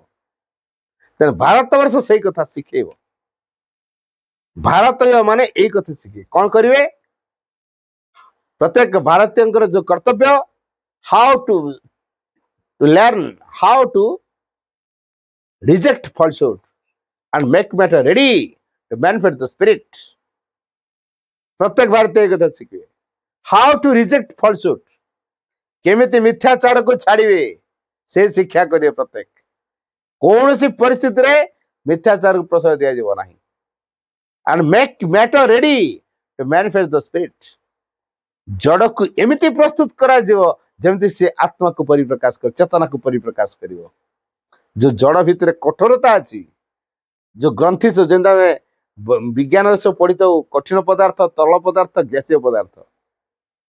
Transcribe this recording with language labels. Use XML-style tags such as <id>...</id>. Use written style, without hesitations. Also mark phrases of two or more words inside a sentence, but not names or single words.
<or>ତେଣୁ ଭାରତ ବର୍ଷ ସେଇ କଥା ଶିଖେଇବ। ଭାରତୀୟ ମାନେ ଏଇ କଥା ଶିଖେ କଣ କରିବେ? ପ୍ରତ୍ୟେକ ଭାରତୀୟଙ୍କର ଯୋଉ କର୍ତ୍ତବ୍ୟ,</or> <en>how to learn how to reject falsehood and make matter ready to manifest the spirit।</en> <or>ପ୍ରତ୍ୟେକ ଭାରତୀୟ ଏ କଥା ଶିଖିବେ।</or> <en>how to reject falsehood,</en> <or>କେମିତି ମିଥ୍ୟାଚାରକୁ ଛାଡିବେ, ସେ ଶିକ୍ଷା କରିବେ। ପ୍ରତ୍ୟେକ କୌଣସି ପରିସ୍ଥିତିରେ ମିଥ୍ୟାଚାରକୁ ପ୍ରଶ୍ରୟ ଦିଆଯିବ ନାହିଁ।</or> <en>and make matter ready to manifest the spirit।</en> <or>ଜଡକୁ ଏମିତି ପ୍ରସ୍ତୁତ କରାଯିବ ଯେମିତି ସେ ଆତ୍ମାକୁ ପରିପ୍ରକାଶ କରିବ, ଚେତନାକୁ ପରିପ୍ରକାଶ କରିବ। ଯୋଉ ଜଡ ଭିତରେ କଠୋରତା ଅଛି, ଯୋଉ ଗ୍ରନ୍ଥି, ଯେମିତି ଆମେ ବିଜ୍ଞାନରେ ସବୁ ପଢିଥାଉ, କଠିନ ପଦାର୍ଥ, ତରଳ ପଦାର୍ଥ, ଗ୍ୟାସୀୟ ପଦାର୍ଥ।</or>